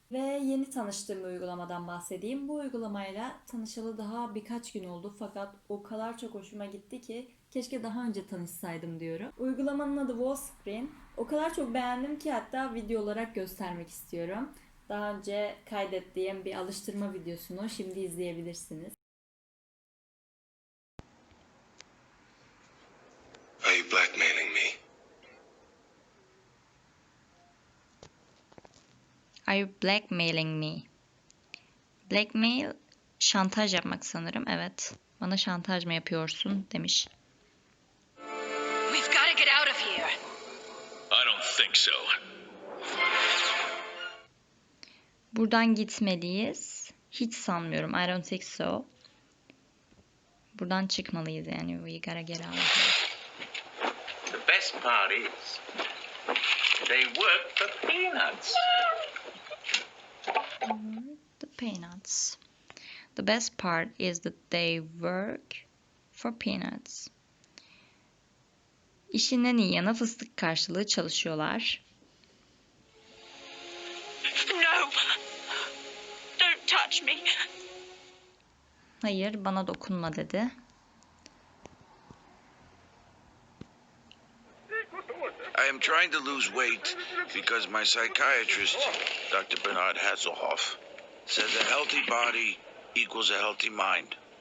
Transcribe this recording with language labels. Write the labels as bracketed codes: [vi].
[tr] Ve yeni tanıştığım bir uygulamadan bahsedeyim. Bu uygulamayla tanışalı daha birkaç gün oldu fakat o kadar çok hoşuma gitti ki keşke daha önce tanışsaydım diyorum. Uygulamanın adı Wallscreen. O kadar çok beğendim ki hatta video olarak göstermek istiyorum. Daha önce kaydettiğim bir alıştırma videosunu şimdi izleyebilirsiniz. [en] Are you blackmailing me? Are you blackmailing me? [tr] Blackmail, şantaj yapmak sanırım. Evet. Bana şantaj mı yapıyorsun demiş. [en] We've got to get out of here. I don't think so. [tr] Buradan gitmeliyiz. Hiç sanmıyorum. [en] I don't think so. [tr] Buradan çıkmalıyız yani. [en] We gotta get out of here. The best part is they work for peanuts. The peanuts. The best part is that they work for peanuts. [tr] İşin en iyi yanı fıstık karşılığı çalışıyorlar. [en] No! Don't touch me! [tr] Hayır, bana dokunma dedi. [en] I am trying to lose weight because my psychiatrist, Dr. Bernard Hasselhoff, says a healthy body equals a healthy mind.